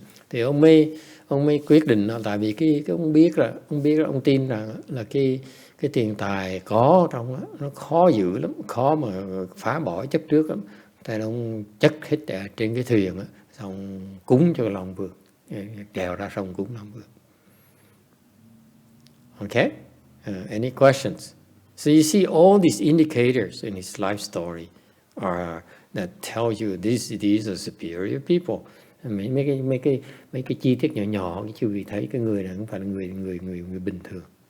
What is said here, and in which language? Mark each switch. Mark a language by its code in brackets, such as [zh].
[vi] Thì ông mới quyết định, tại vì cái ông biết ông tin rằng là cái tiền tài có trong đó, nó khó giữ lắm, khó mà phá bỏ chấp trước lắm. Tại ông chất hết trên cái thuyền đó, xong cúng cho Long Vương, trèo ra sông cúng Long Vương. [en] Okay? Any questions? So you see all these indicators in his life story that tell you these are superior people. [vi] Mấy cái chi tiết nhỏ cái chú vị thấy cái người này không phải là người bình thường.